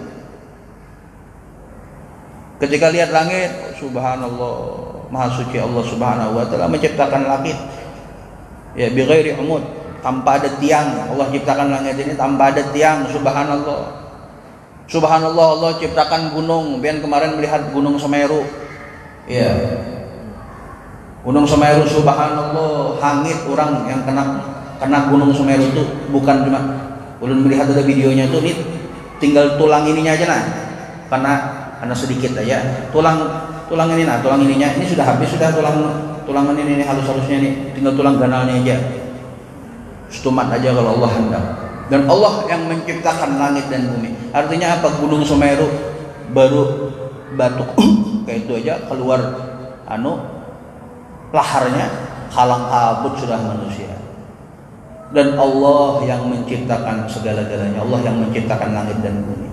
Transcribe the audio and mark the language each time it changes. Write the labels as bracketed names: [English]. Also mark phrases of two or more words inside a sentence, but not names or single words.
[Indonesian] Ketika lihat langit, subhanallah, maha suci Allah [Arabic] سبحانه وتعالى [Indonesian] menciptakan langit. Ya, [Arabic] بغير عمد, [Indonesian] tanpa ada tiang. Allah ciptakan langit ini tanpa ada tiang, subhanallah. Subhanallah, Allah ciptakan gunung. Biar kemarin melihat Gunung Semeru. Ya. Gunung Semeru, subhanallah, hangit orang yang kena Gunung Semeru itu bukan cuma ulun melihat ada videonya tuh, nih tinggal tulang ininya aja nah, karena karena sedikit aja. Tulang ininya ini sudah habis, sudah tulangan ini halus-halusnya nih, tinggal tulang ganalnya aja. Stumat aja kalau Allah hendak. Dan Allah yang menciptakan langit dan bumi. Artinya apa? Gunung Semeru baru batuk kayak itu aja keluar laharnya, kalang kabut sudah manusia. Dan Allah yang menciptakan segala-galanya, Allah yang menciptakan langit dan bumi.